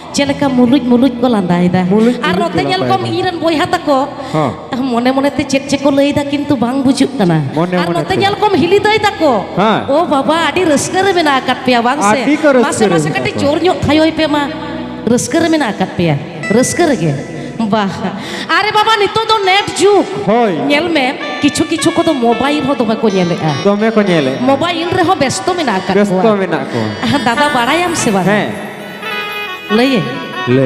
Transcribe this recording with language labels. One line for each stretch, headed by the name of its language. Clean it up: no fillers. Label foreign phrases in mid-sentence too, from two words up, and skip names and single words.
Santali: चेलेका मुलुज मुलुज को लांदायदा और नोते नेल कम इरन बोयहा तको मने मने ते चेक चेक को लईदा किंतु बांग बुजुक कना और नोते नेल कम हिली दई तको ओ बाबा आडी रस्का रे मेना आकात पेया बांग से मासे मासे कटी जोर ᱧᱚᱜ थायोय पे मा रस्का रे मेना आकात पेया रस्का रेगे वाह अरे बाबा नितो दो नेट जुग होय नेल में
Bangla: কিছু কিছু
Santali: को तो मोबाइल हो दोमे को नेलेआ दोमे को नेले मोबाइल रे हो व्यस्त मेना आकात को व्यस्त मेना को दादा बाड़ायाम से बा हैं लइए ले